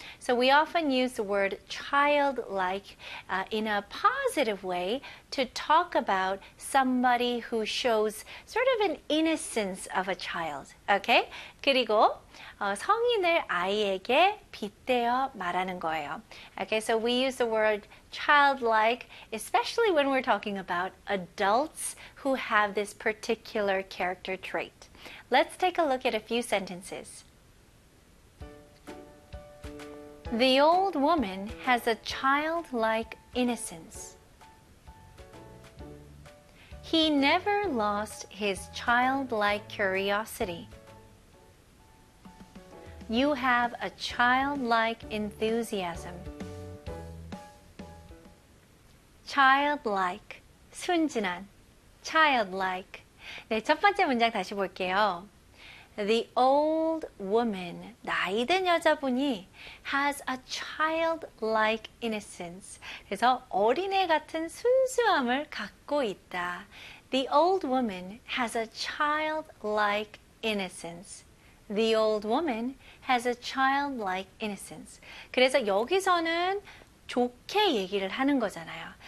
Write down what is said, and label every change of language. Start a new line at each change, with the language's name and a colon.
English: So we often use the word childlike in a positive way to talk about somebody who shows sort of an innocence of a child. Okay?
Korean: 그리고 성인을 아이에게 빗대어 말하는 거예요.
English: Okay, so we use the word childlike, especially when we're talking about adults who have this particular character trait. Let's take a look at a few sentences. The old woman has a childlike innocence. He never lost his childlike curiosity. You have a childlike enthusiasm. Childlike, 순진한, childlike.
Korean: 네, 첫 번째 문장 다시 볼게요.
English: The old woman,
Korean: 나이든 여자분이
English: has a childlike innocence.
Korean: 그래서 어린애 같은 순수함을 갖고 있다.
English: The old woman has a childlike innocence. The old woman has a childlike innocence.
Korean: 그래서 여기서는 좋게 얘기를 하는 거잖아요.